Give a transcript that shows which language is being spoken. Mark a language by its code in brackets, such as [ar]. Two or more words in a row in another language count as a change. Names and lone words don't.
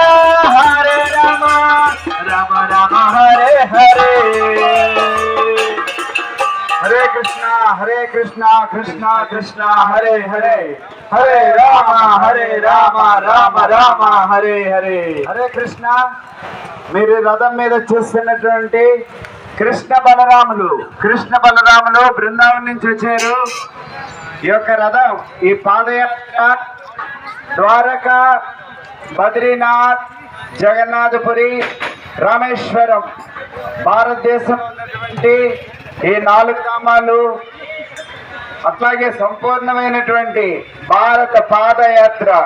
[sa] రామ రామ హరే హరే హరే కృష్ణ కృష్ణ కృష్ణ హరే హరే హరే రామ రామ రామ హరే హరే. హరే కృష్ణ. [te] మీరు రథం మీద చూస్తున్నటువంటి కృష్ణ బలరాములు బృందావనం నుంచి వచ్చారు. ఈ యొక్క రథం ఈ పాదయాత్ర ద్వారకా, బద్రీనాథ్, జగన్నాథపురి, రామేశ్వరం భారతదేశం ఉన్నటువంటి ఈ 4 ధామాలు, అట్లాగే సంపూర్ణమైనటువంటి భారత పాదయాత్ర